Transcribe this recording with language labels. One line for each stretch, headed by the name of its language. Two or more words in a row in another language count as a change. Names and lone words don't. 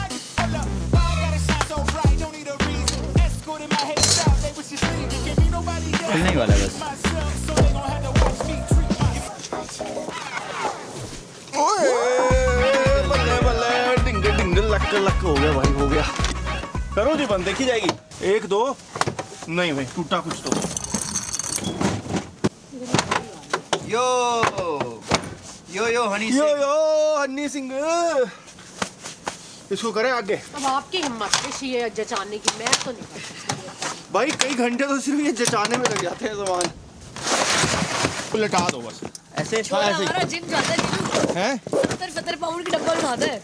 Hindi: खुलने ही वाला है बस। बल्ले बल्ले डिंग डिंग लक लक हो गया भाई, हो गया। करो जी बंद, देखी जाएगी। 1 2 नहीं भाई, टूटा कुछ तो। यो यो यो हनी यो यो हनी सिंह, इसको करें आगे। अब आपकी हिम्मत है जचाने की, मैं तो नहीं कर सकती भाई। कई घंटे तो सिर्फ ये जचाने में लग जाते हैं सामान। उलटा दो बस ऐसे। ऐसे जिम जाता है हैं, 70 पाउंड की डब्बल उठाता है।